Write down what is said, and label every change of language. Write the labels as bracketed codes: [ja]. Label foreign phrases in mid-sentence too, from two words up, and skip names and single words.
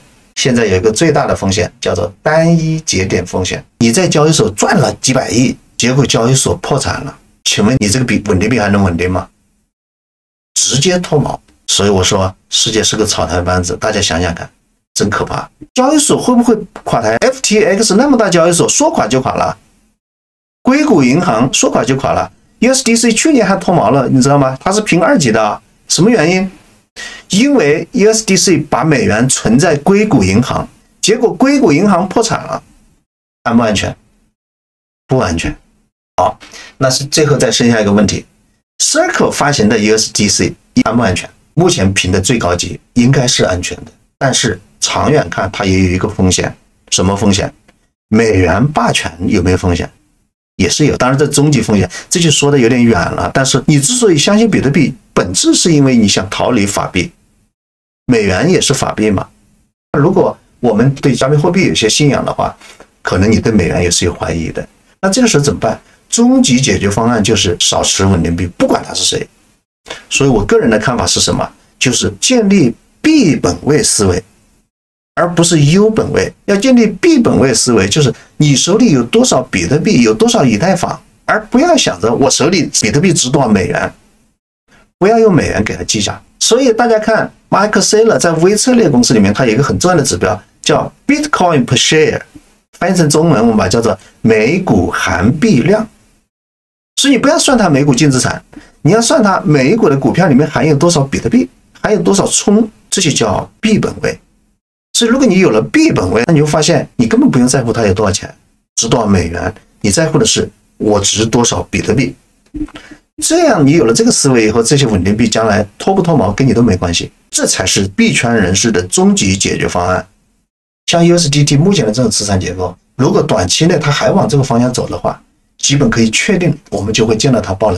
[zh] 現在有一個最大的風險叫做單一節點風險。你在交易所賺了幾百億，結果交易所破產了，請問你這個穩定幣還能穩定嗎？直接脫錨。所以我說世界是個草台班子，大家想想看，真可怕。交易所會不會垮台？ FTX 那麼大交易所說垮就垮了，硅谷銀行說垮就垮了， USDC 去年還脫錨了，你知道嗎？它是評2級的，什麼原因？因為 USDC 把美元存在硅谷银行，結果硅谷银行破產了，安不安全？不安全。好，那是最後再剩下一個問題 ，Circle 發行的 USDC 安不安全？目前評的最高級應該是安全的，但是長遠看它也有一個風險，什麼風險？美元霸權有沒有風險？也是有，當然這終極風險，這就說的有點遠了。但是你之所以相信比特幣，本質是因為你想逃離法幣，美元也是法幣嘛。如果我們對加密貨幣有些信仰的話，可能你對美元也是有懷疑的。那這個時候怎麼辦？終極解決方案就是少持穩定幣，不管他是誰。所以我個人的看法是什麼？就是建立 B 本位思維，而不是 U 本位。要建立 B 本位思維，就是你手裡有多少比特幣，有多少以太坊，而不要想着我手裡比特幣值多少美元，不要用美元給它计价。所以大家看 Michael Saylor 在微策略公司裡面，它有一個很重要的指標叫 [en] Bitcoin per share， [zh] 翻譯成中文我们把它叫做每股含幣量。所以你不要算它每股净資產，你要算它每一股的股票裡面含有多少比特幣，含有多少冲，這就叫 B 本位。所以如果你有了 B 本位，那你会發現你根本不用在乎它有多少錢，值多少美元，你在乎的是我值多少比特幣。這樣你有了這個思維以後，這些穩定幣將來脫不脫錨跟你都沒關係，這才是幣圈人士的終極解決方案。像 USDT 目前的這種資產結構，如果短期內它還往這個方向走的話，基本可以確定我們就會見到它爆雷。